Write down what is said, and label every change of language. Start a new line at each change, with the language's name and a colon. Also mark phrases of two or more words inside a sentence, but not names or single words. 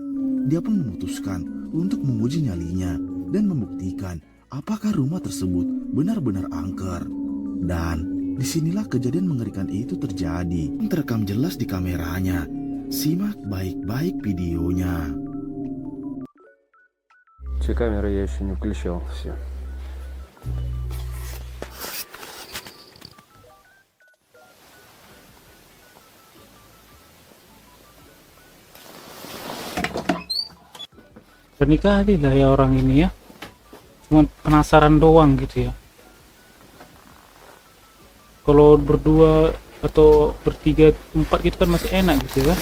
Indonesian: Dia pun memutuskan untuk menguji nyalinya dan membuktikan apakah rumah tersebut benar-benar angker. Dan disinilah kejadian mengerikan itu terjadi. Terekam jelas di kameranya. Simak baik-baik videonya.
Russian: Все камеры я еще не включал. Все.
Indonesian: Pernikah lah ya orang ini ya. Cuma penasaran doang gitu ya. Kalau berdua atau bertiga, empat gitu kan masih enak gitu ya.